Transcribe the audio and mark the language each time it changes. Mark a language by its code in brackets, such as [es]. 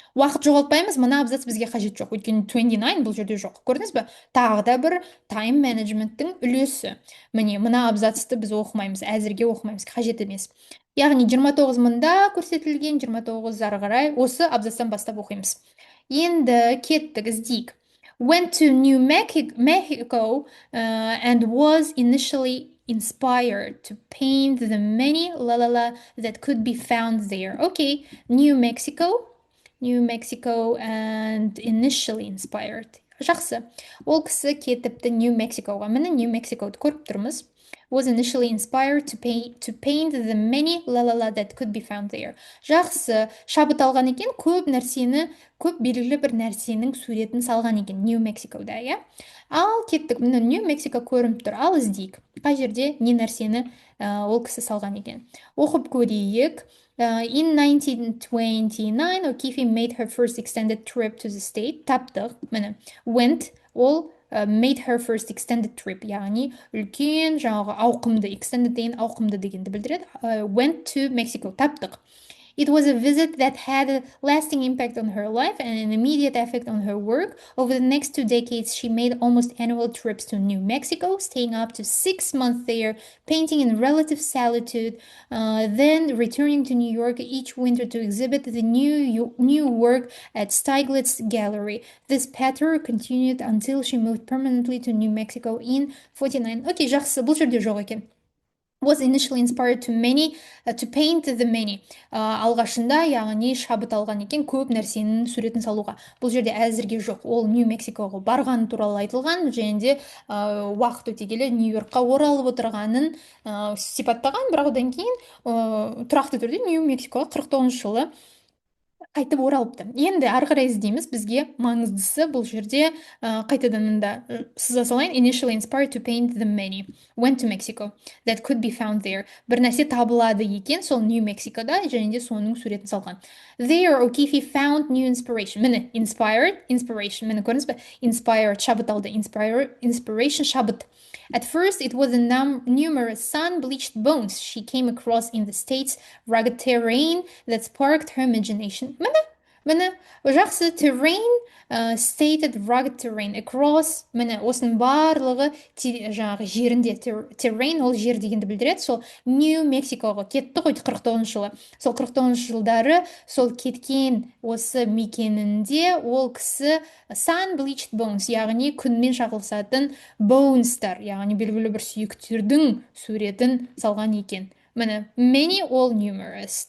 [kk] Уақыт жоғалтпаймыз, мына абзац бізге қажет жоқ. Өйткені 29 бұл жерде жоқ. Көрдіңіз бе? Тағы да бір time managemenттің үлесі. Міне мына абзацты біз оқымаймыз, әзірге оқымаймыз, қажет емес. Яғни 29 мында көрсетілген, 29 ары қарай осы абзацтан бастап оқимыз. Енді кеттік, іздейік. [en] Went to New Mexico and was initially inspired to paint the many that could be found there. Okay, New Mexico and initially inspired. [kk] Жақсы. Ол кісі кетіпті New Mexicoға. Міне New Mexico'ды көріп тұрмыз. [en] Was initially inspired to paint the many that could be found there. [kk] Жақсы, шабыт алған екен, көп белгілі бір нәрсенің суретін салған екен New Mexico'да, иә? Ал кеттік, міне New Mexico көрініп тұр, ал іздейік. Қай жерде не нәрсені ол кісі салған екен. Оқып көрейік. [en] In 1929, O'Keefe made her first extended trip to the state. [kk] Таптық, міне, went, ол [en] made her first extended trip, [kk] яғни үлкен жаңағы ауқымды, extended деген ауқымды дегенді білдіреді. [en] Went to Mexico, [kk] таптық. [en] It was a visit that had a lasting impact on her life and an immediate effect on her work. Over the next 2 decades, she made almost annual trips to New Mexico, staying up to 6 months there, painting in relative solitude, then returning to New York each winter to exhibit the new work at Stieglitz Gallery. This pattern continued until she moved permanently to New Mexico in 49. [kk] Окей, жақсы, бұл жерде жоқ екен. [en] Was initially inspired to paint the many. [kk] Алғашында, яғни шабыт алған екен, көп нәрсенің суретін салуға. Бұл жерде әзірге жоқ. Ол Нью Мексикоға барған туралы айтылған, және де уақыт өте келе Нью-Йоркқа оралып отырғанын сипаттаған, бірақ одан кейін тұрақты түрде Нью Мексикоға 49 жылы қайтып оралыпты. Енді ары қарай іздейміз, бізге маңыздысы бұл жерде қайтадан мында сыза салайын. [en] Initially inspired to paint the many. Went to Mexico that could be found there. [kk] Бір нәрсе табылады екен, сол Нью Мексикода, және де соның суретін салған. [en] There, O'Keefe found new inspiration. [kk] Міне, inspiration. Міне, көріңіз бе? Inspired, шабыт алды. Inspiration, шабыт. [en] At first, it was the numerous sun-bleached bones she came across in the state's rugged terrain that sparked her imagination. [kk] Міне, жақсы, terrain, [en] stated rugged terrain, [kk] across, міне, осының барлығы жаңағы жерінде, terrain, ол жер дегенді білдіреді, сол Нью Мексикоға кетті ғой 49 жылы. Сол 49 жылдары, сол кеткен осы мекенінде ол кісі [en] sun-bleached bones, [kk] яғни күнмен шағылысатын bones'тар, яғни белгілі бір сүйектердің суретін салған екен. [en] Міне, many, all numerous.